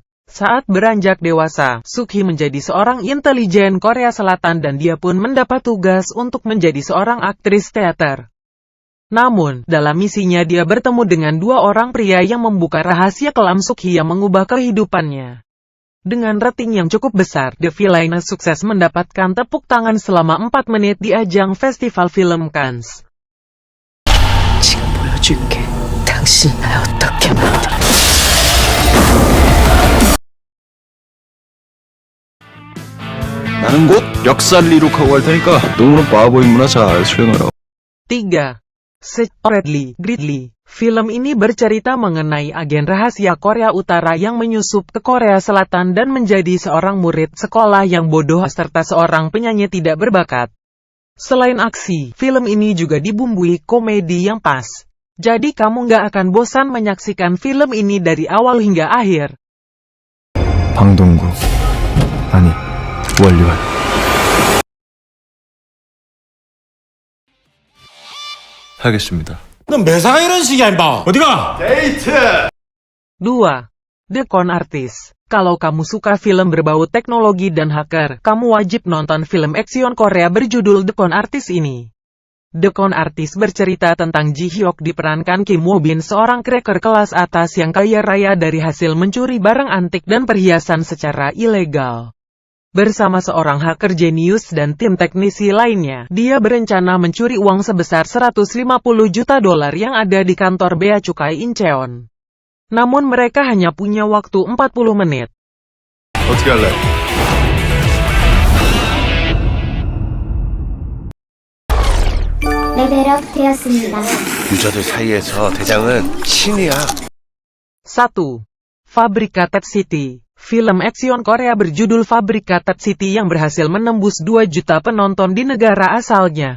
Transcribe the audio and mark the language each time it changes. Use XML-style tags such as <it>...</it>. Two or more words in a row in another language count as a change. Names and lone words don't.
<id>Saat beranjak dewasa, Suki menjadi seorang intelijen Korea Selatan dan dia pun mendapat tugas untuk menjadi seorang aktris teater. Namun, dalam misinya dia bertemu dengan dua orang pria yang membuka rahasia kelam Suki yang mengubah kehidupannya. Dengan rating yang cukup besar, The Villainous sukses mendapatkan tepuk tangan selama 4 menit di ajang Festival Film Cannes.</id> <ko>지금 보여줄게. 당신 날 어떻게 만들어? 나는 곧 역사를 이룩하고 갈 테니까 똥으로 바보인 문화 잘 수행하라.</ko> <id>3. Gridley. Film ini bercerita mengenai agen rahasia Korea Utara yang menyusup ke Korea Selatan dan menjadi seorang murid sekolah yang bodoh serta seorang penyanyi tidak berbakat. Selain aksi, film ini juga dibumbui komedi yang pas. Jadi kamu nggak akan bosan menyaksikan film ini dari awal hingga akhir.</id> <ko>방동구 아니 원리원 하겠습니다. 넌 매사가 이런 식이야, 임마. 어디가?</ko> <id>2. The Con Artist. Kalau kamu suka film berbau teknologi dan hacker, kamu wajib nonton film aksion Korea berjudul The Con Artist ini. The Con Artist bercerita tentang Ji Hyuk diperankan Kim Woo Bin, seorang cracker kelas atas yang kaya raya dari hasil mencuri barang antik dan perhiasan secara ilegal. Bersama seorang hacker jenius dan tim teknisi lainnya, dia berencana mencuri uang sebesar 150 juta dolar yang ada di kantor Bea Cukai Incheon. Namun mereka hanya punya waktu 40 menit.</id> <ko>어떻게 할래? 레벨업 되었습니다. 유저들 사이에서 대장은 신이야.</ko> <id>1. Fabricated City. Film aksion Korea berjudul Fabricated City yang berhasil menembus 2 juta penonton di negara asalnya.</id>